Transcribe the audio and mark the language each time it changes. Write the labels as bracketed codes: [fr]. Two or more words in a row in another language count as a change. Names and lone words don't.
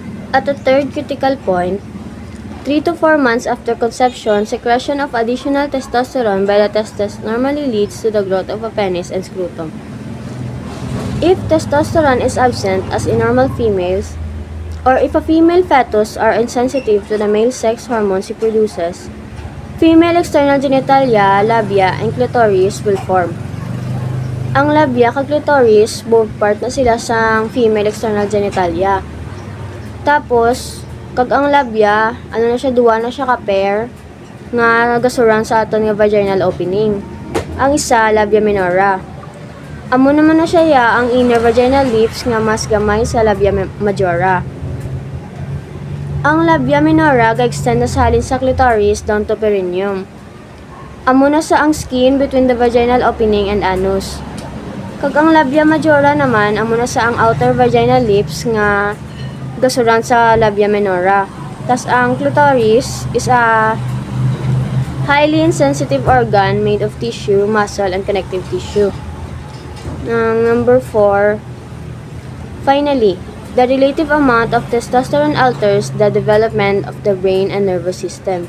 [en] At a third critical point, 3 to 4 months after conception, secretion of additional testosterone by the testes normally leads to the growth of a penis and scrotum. If testosterone is absent, as in normal females, or if a female fetus are insensitive to the male sex hormones it produces, female external genitalia, labia, and clitoris will form. [hil] Ang labia kag clitoris, [en] both part [hil] na sila sa [en] female external genitalia. [hil] Tapos, kag ang labia, duwa na siya ka-pair nga gasuran sa aton nga [en] vaginal opening. [hil] Ang isa, labia minora. Amo naman na siya ang [en] inner vaginal lips [hil] nga mas gamay sa labia majora. Ang labia minora ga-extend na sa halin sa clitoris [en] down to perineum. [hil] Amo na sa ang [en] skin between the vaginal opening and anus. [hil] Kag ang labia majora naman, amo na sa ang [en] outer vaginal lips [hil] nga gasuran sa labia minora. Tas ang [en] clitoris is a highly insensitive organ made of tissue, muscle, and connective tissue. Number 4, finally, the relative amount of testosterone alters the development of the brain and nervous system.